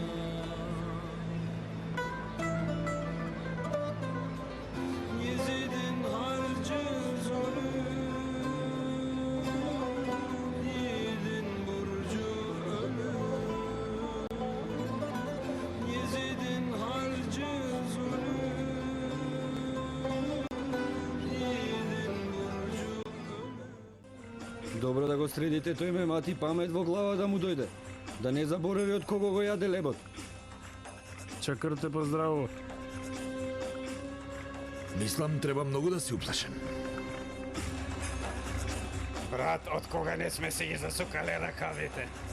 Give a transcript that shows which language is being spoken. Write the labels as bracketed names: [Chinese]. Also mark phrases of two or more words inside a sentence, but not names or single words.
[Turkish] Yezid'in harcı zulü, yiğidin burcu ölü. Yezid'in harcı zulü, yiğidin burcu ölü. [Macedonian] Добро да го средите, тој ме мати памет во глава да му дојде. Да не заборави од кого го јаде лебот. Чакар те поздраво. Мислам, треба многу да си уплашен. Брат, од кога не сме си ги засукале ракавите?